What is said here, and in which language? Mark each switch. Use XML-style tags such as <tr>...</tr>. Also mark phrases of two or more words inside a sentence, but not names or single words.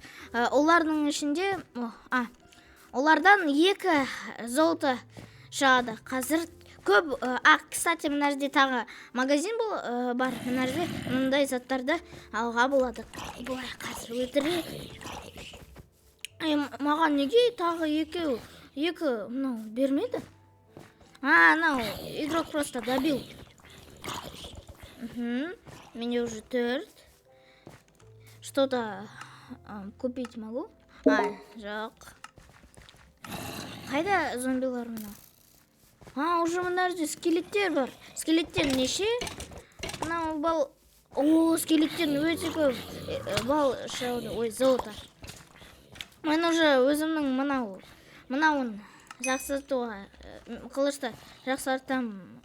<kk>Олардың ішінде олардан 2 золото шығады. Қазір көп. Кстати, мына жерде тағы магазин бар. Мына жерде мындай заттарды алуға болады. Бұлай қазір өлтірейік. Маған неге тағы 2 мынау бермеді?</kk> <ru>Ну, игрок просто добил. Мне уже 4. Что-то купить могу?</ru> <kk>Жоқ. Қайда зомбилар мына? Уже мына жерде скелеттер бар. Скелеттер неше? Мынау бал. Скелеттер өте көп. Бал шығады. Ой, золото. Мен уже өзімнің мынауын жақсартуға қылышты жақсартым.</kk>